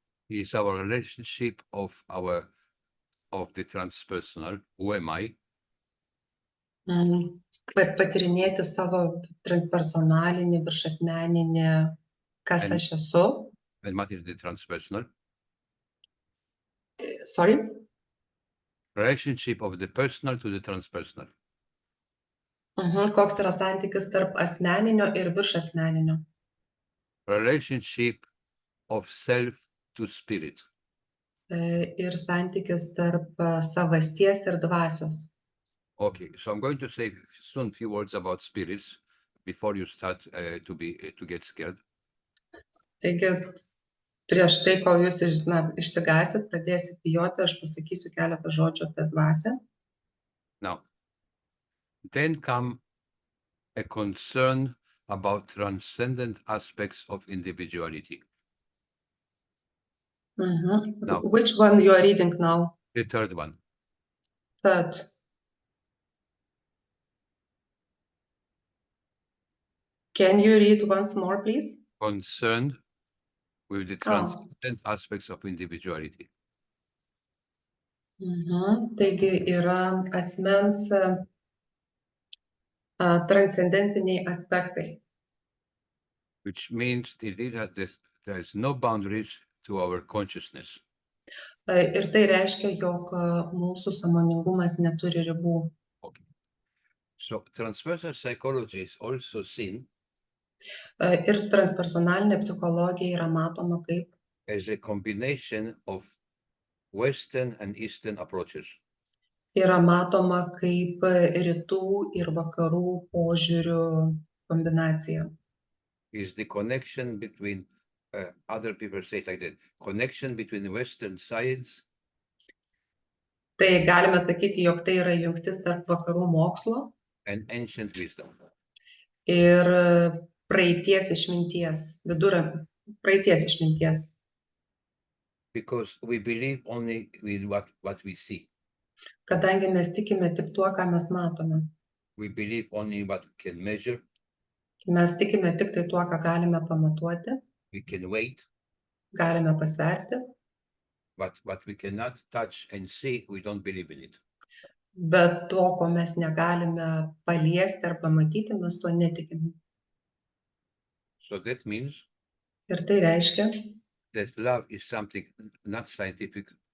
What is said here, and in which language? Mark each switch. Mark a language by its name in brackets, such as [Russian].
[English] is our relationship of the transpersonal, who am I, [Lithuanian] patyrinėti savo transpersonalinį, viršasmeninį, kas aš esu. [English] and what is the transpersonal, Sorry? relationship of the personal to the transpersonal. [Lithuanian] Koks yra santykis tarp asmeninio ir viršasmeninio? [English] Relationship of self to spirit. [Lithuanian] Ir santykis tarp savasties ir dvasios. [English] Okay, so I'm going to say soon a few words about spirits before you start to get scared. [Lithuanian] Taigi, prieš tai, kol jūs išsigąsit, pradėsit bijoti, aš pasakysiu keletą žodžių apie dvasią. [English] Now, then come a concern about transcendent aspects of individuality. Now. Which one you are reading now? The third one. Third. Can you read once more, please? Concerned with the transcendent aspects of individuality. [Lithuanian] Taigi yra asmens transcendentiniai aspektai. [English] Which means that there is no boundaries to our consciousness. [Lithuanian] Ir tai reiškia, jog mūsų sąmoningumas neturi ribų. [English] Okay. So transpersonal psychology is also seen [Lithuanian] Ir transpersonalinė psichologija yra matoma kaip [English] as a combination of Western and Eastern approaches. [Lithuanian] Yra matoma kaip rytų ir vakarų požiūrių kombinacija. [English] Is the connection between other people say it like that, connection between Western science. [Lithuanian] Tai galime sakyti, jog tai yra jungtis tarp vakarų mokslo [English] and ancient wisdom. [Lithuanian] Ir praeities išminties, praeities išminties, [English] because we believe only with what we see. [Lithuanian] kadangi mes tikime tik tuo, ką mes matome. [English] We believe only what we can measure, [Lithuanian] Mes tikime tik tai tuo, ką galime pamatuoti, [English] we can weight, [Lithuanian] galime pasverti, [English] but what we cannot touch and see, we don't believe in it. [Lithuanian] bet to, ko mes negalime paliesti ar pamatyti, mes tuo netikime. [English] So that means [Lithuanian] Ir tai reiškia, [English] that love is something not scientific,